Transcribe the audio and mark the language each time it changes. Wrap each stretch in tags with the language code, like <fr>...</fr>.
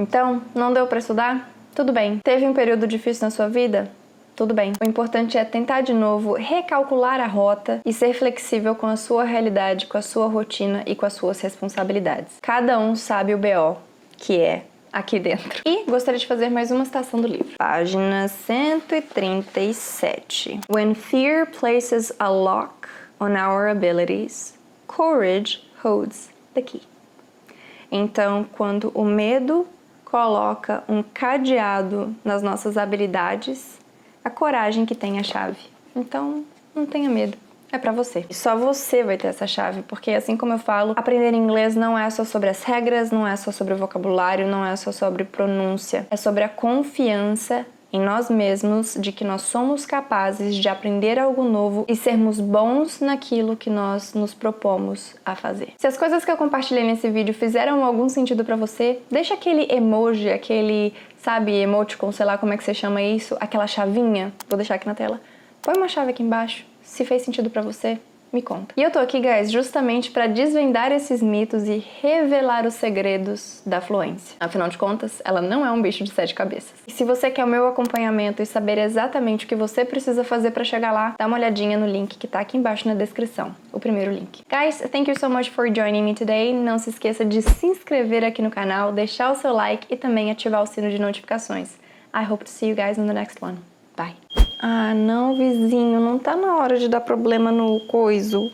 <pt>Então, não deu para estudar? Tudo bem. Teve um período difícil na sua vida? Tudo bem. O importante é tentar de novo, recalcular a rota e ser flexível com a sua realidade, com a sua rotina e com as suas responsabilidades. Cada um sabe o BO que é aqui dentro. E gostaria de fazer mais uma citação do livro. Página 137.</pt> <en>When fear places a lock on our abilities, courage holds the key.</en> <pt>Então, quando o medo coloca um cadeado nas nossas habilidades, a coragem que tem a chave. Então, não tenha medo. É pra você. E só você vai ter essa chave, porque assim como eu falo, aprender inglês não é só sobre as regras, não é só sobre o vocabulário, não é só sobre pronúncia. É sobre a confiança em nós mesmos, de que nós somos capazes de aprender algo novo e sermos bons naquilo que nós nos propomos a fazer. Se as coisas que eu compartilhei nesse vídeo fizeram algum sentido pra você, deixa aquele emoji, aquele, sabe, emoticon, sei lá como é que você chama isso, aquela chavinha, vou deixar aqui na tela. Põe uma chave aqui embaixo. Se fez sentido pra você, me conta. E eu tô aqui, guys, justamente pra desvendar esses mitos e revelar os segredos da fluência. Afinal de contas, ela não é um bicho de 7 cabeças. E se você quer o meu acompanhamento e saber exatamente o que você precisa fazer pra chegar lá, dá uma olhadinha no link que tá aqui embaixo na descrição, o primeiro link.</pt> <en>Guys, thank you so much for joining me today.</en> <pt>Não se esqueça de se inscrever aqui no canal, deixar o seu like e também ativar o sino de notificações.</pt> <en>I hope to see you guys in the next one. Bye.</en> <pt>Ah, não, vizinho, não tá na hora de dar problema no coiso.</pt>